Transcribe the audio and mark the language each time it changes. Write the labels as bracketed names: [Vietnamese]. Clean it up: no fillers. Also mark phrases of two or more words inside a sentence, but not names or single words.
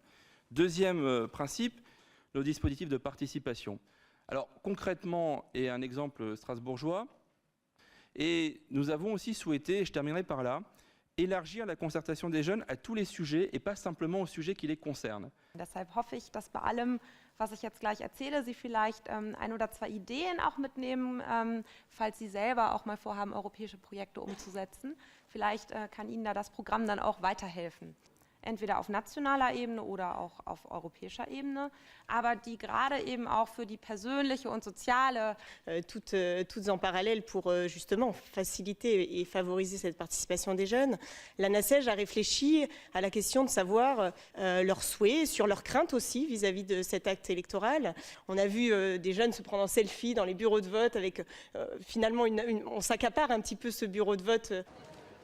[French] Deuxième principe, nos dispositifs de participation. Alors concrètement, et un exemple strasbourgeois, et nous avons aussi souhaité, et je terminerai par là, élargir la concertation des jeunes à tous les sujets et pas simplement aux sujets qui les concernent. [German] Deshalb hoffe ich, dass bei allem, was ich jetzt gleich erzähle, Sie vielleicht ein oder zwei Ideen auch mitnehmen, falls Sie selber auch mal vorhaben, europäische Projekte umzusetzen. Vielleicht kann Ihnen da das Programm dann auch weiterhelfen. Entweder auf nationaler Ebene oder auch auf europäischer Ebene, aber die gerade eben auch für die persönliche und soziale [French] toutes en parallèle pour justement faciliter et favoriser cette participation des jeunes. La NACEJ a réfléchi à la question de savoir leurs souhaits, sur leurs craintes aussi vis-à-vis de cet acte électoral. On a vu des jeunes se prendre en selfie dans les bureaux de vote avec finalement on s'accapare un petit peu ce bureau de vote.